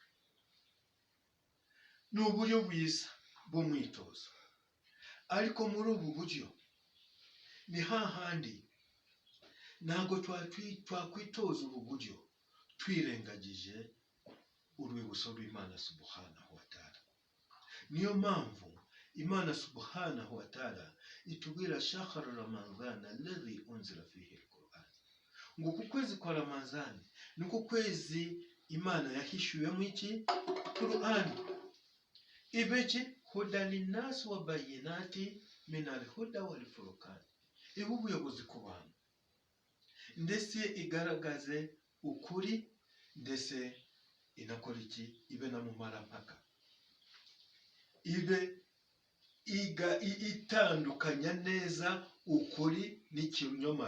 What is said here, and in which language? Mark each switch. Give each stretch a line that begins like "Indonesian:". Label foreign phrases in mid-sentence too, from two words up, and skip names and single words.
Kinyarwanda: Ni uburyo bwiza bw'umwitozo, ariko muri ubu buryo ni hahandi ntabwo twakwitoza ubu buryo twirengagije urwibutso rw'Imana
Arabic: سبحانه وتعالى.
Kinyarwanda: Niyo mpamvu Imana
Arabic: سبحانه وتعالى
Kinyarwanda: itubwira
Arabic: شهر رمضان الذي أنزل فيه القرآن,
Kinyarwanda: ngo ku kwezi kwa Ramadhani ni ku kwezi Imana yahishuwemo iki? Qur'an. Ibeki
Arabic: هدى للناس وبينات من الهدى والفرقان,
Kinyarwanda: ibu buyobozi ku bantu, ndetse igaragaze ukuri, ndetse inakora iki? Ibe na mumarampaka, ibe itandukanya neza ukuri n'ikinyoma.